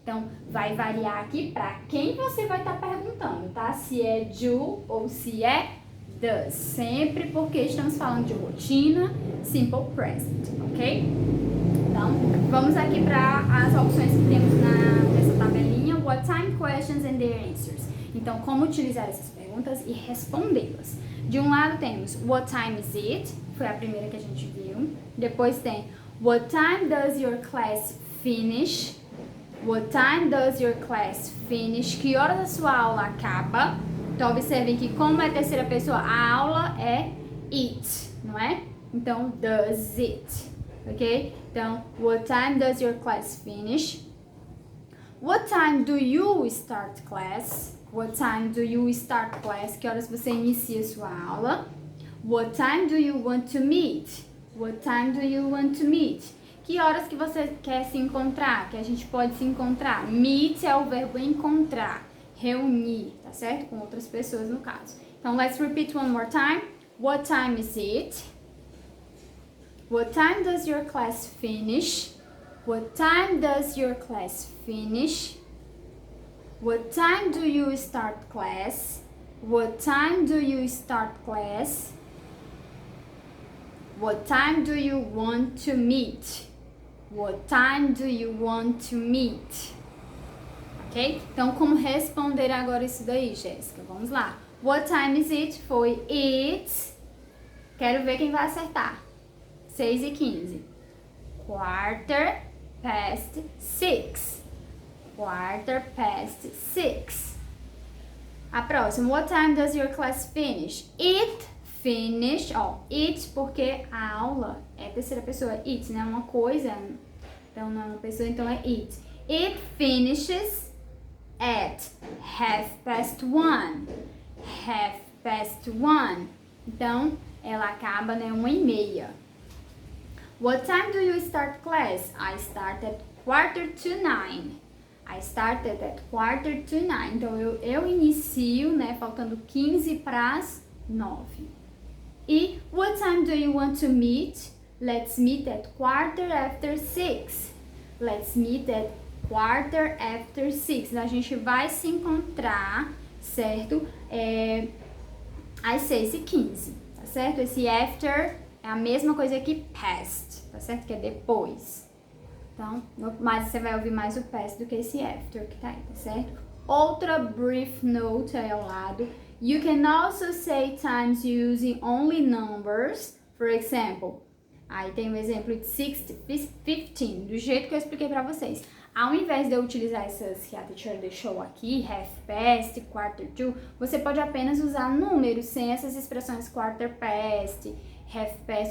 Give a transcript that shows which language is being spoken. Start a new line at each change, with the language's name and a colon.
Portuguese: Então, vai variar aqui para quem você vai estar perguntando, tá? Se é do ou se é does. Sempre porque estamos falando de rotina, simple present, ok? Então, vamos aqui para as opções que temos nessa tabelinha.
English: What time questions and their answers.
Portuguese: Então, como utilizar essas perguntas e respondê-las. De um lado temos
English: what time is it?
Portuguese: Foi a primeira que a gente viu.
English: Depois tem what time does your class finish? What time does your class finish?
Portuguese: Que horas a sua aula acaba? Então, observem que como é terceira pessoa, a aula é it, não é?
English: Então, does it, ok? Então, what time does your class finish? What time do you start class? What time do you start class?
Portuguese: Que horas você inicia sua aula?
English: What time do you want to meet? What time do you want to meet?
Portuguese: Que horas que você quer se encontrar? Que a gente pode se encontrar? Meet é o verbo encontrar, reunir, tá certo? Com outras pessoas no caso.
English: Então, let's repeat one more time. What time is it? What time does your class finish? What time does your class finish? What time do you start class? What time do you start class? What time do you want to meet? What time do you want to meet? Ok?
Portuguese: Então, como responder agora isso daí, Jéssica? Vamos lá.
English: What time is it?
Portuguese: Foi it. Quero ver quem vai acertar.
English: 6:15. Quarter past 6. Quarter past 6.
Portuguese: A próxima.
English: What time does your class finish? It finish.
Portuguese: Ó, it porque a aula é terceira pessoa. It, né? Uma coisa. Então, não é uma pessoa, então é it.
English: It finishes at 1:30.
Portuguese: 1:30. Então, ela acaba, né, 1:30.
English: What time do you start class? I start at 8:45. I started at 8:45.
Portuguese: Então, eu inicio, né, faltando 15 para as 9.
English: E what time do you want to meet? Let's meet at 6:15. Let's meet at 6:15.
Portuguese: A gente vai se encontrar, certo? Às 6:15, tá certo? Esse after é a mesma coisa que past, tá certo? Que é depois. Então, mas você vai ouvir mais o past do que esse after que tá aí, tá certo? Outra brief note aí ao lado.
English: You can also say times using only numbers. For example,
Portuguese: aí tem um exemplo de 15, do jeito que eu expliquei pra vocês. Ao invés de eu utilizar essas que a teacher deixou aqui,
English: half past, quarter to,
Portuguese: você pode apenas usar números sem essas expressões
English: quarter past, half past.